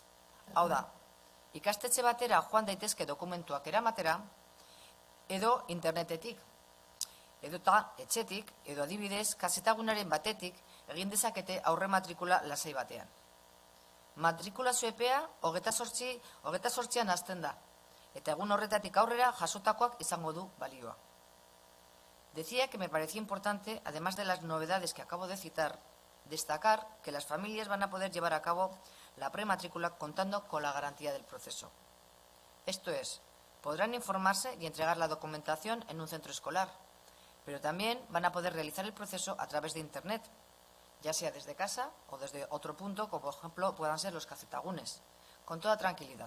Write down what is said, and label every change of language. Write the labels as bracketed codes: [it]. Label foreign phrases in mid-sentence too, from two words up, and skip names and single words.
[eu] Hau da, ikastetxe batera joan daitezke dokumentuak eramatera, edo internetetik, edota etxetik, edo adibidez, kazetagunaren batetik egin dezakete aurre matrikula lasai batean. Matrikulazio epea 28an hasten da, eta egun horretatik aurrera jasotakoak izango du balioa. [es] Decía que me parecía importante, además de las novedades que acabo de citar, destacar que las familias van a poder llevar a cabo la prematrícula contando con la garantía del proceso. Esto es, podrán informarse y entregar la documentación en un centro escolar, pero también van a poder realizar el proceso a través de Internet, ya sea desde casa o desde otro punto, como por ejemplo puedan ser los cacetagunes, con toda tranquilidad.